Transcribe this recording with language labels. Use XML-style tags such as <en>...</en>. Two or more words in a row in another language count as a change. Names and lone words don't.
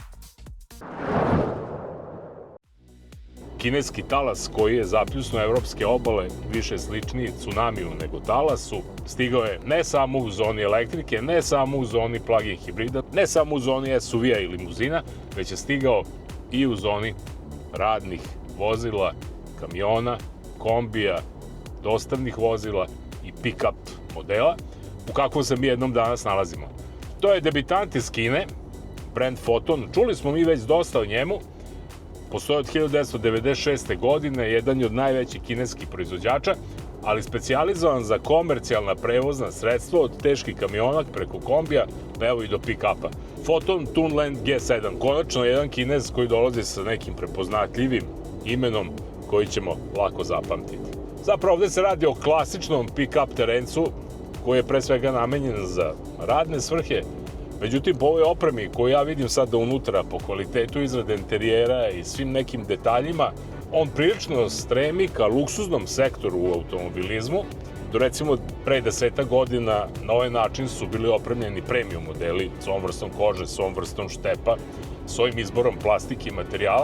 <sr>Kineski talas koji je zapljusnuo evropske obale više sličniji tsunamiju nego talasu, stigao je ne samo u zoni elektrike, ne samo u zoni plug-in hibrida, ne samo u zoni SUV-a i limuzina, već je stigao i u zoni radnih vozila, kamiona, kombija, dostavnih vozila i pick-up modela, u kakvom se mi jednom danas nalazimo. To je debitant iz Kine, brand Foton. Čuli smo mi već dosta o njemu. Postoje od 1996. godine, jedan je od najvećih kineskih proizvođača, ali specijalizovan za komercijalna prevozna sredstva od teških kamiona preko kombija, evo i do pick-upa. Foton Tunland G7, konačno jedan Kinez koji dolazi sa nekim prepoznatljivim imenom koji ćemo lako zapamtiti. Zapravo ovde se radi o klasičnom pick-up terencu koji je pre svega namenjen za radne svrhe. Međutim, po ovoj opremi koju ja vidim sada unutra, po kvalitetu izrade interijera i svim nekim detaljima, on prilično stremi ka luksuznom sektoru u automobilizmu. Do recimo pre 10 godina na ovaj način su bili opremljeni premium modeli s ovom vrstom kože, s ovom vrstom štepa, s ovim izborom plastike i materijala.</sr>